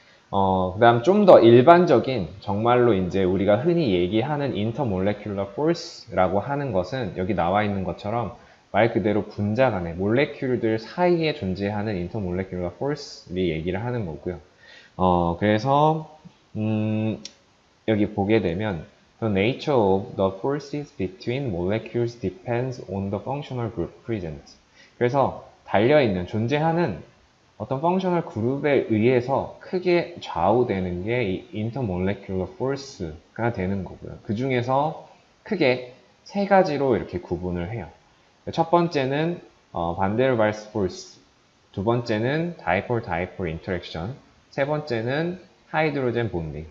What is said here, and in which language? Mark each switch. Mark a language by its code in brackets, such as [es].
[ko] 그 다음 좀 더 일반적인 정말로 이제 우리가 흔히 얘기하는 인터몰레큘러 포스라고 하는 것은 여기 나와 있는 것처럼 말 그대로 분자 간의 몰레큘들 사이에 존재하는 인터몰레큘러 포스를 얘기를 하는 거고요. 그래서 여기 보게 되면 [en] The nature of the forces between molecules depends on the functional group present. [ko] 그래서 달려있는, 존재하는 어떤 펑셔널 그룹에 의해서 크게 좌우되는 게 이 intermolecular force가 되는 거고요. 그 중에서 크게 세 가지로 이렇게 구분을 해요. 첫 번째는 반데르발스 force, 두 번째는 dipole-dipole interaction, 세 번째는 하이드로젠 본딩.